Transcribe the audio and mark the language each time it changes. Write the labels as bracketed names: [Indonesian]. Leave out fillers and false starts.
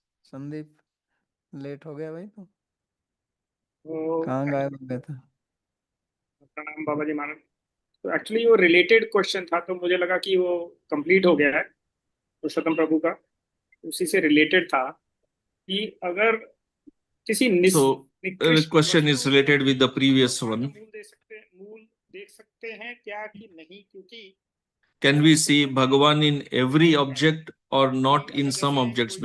[Hindi] Sandeep, late हो गया भाई तू, कहाँ गायब हो गया था? प्रणाम बाबा जी महाराज। तो एक्चुअली वो रिलेटेड क्वेश्चन था, तो मुझे लगा कि वो कंप्लीट हो गया है पुरुषोत्तम प्रभु का, उसी से रिलेटेड था कि अगर किसी [English] the question is related with the previous one. [Hindi] मूल देख सकते हैं क्या कि नहीं, क्योंकि [English] can we see Bhagavan in every object or not in some objects?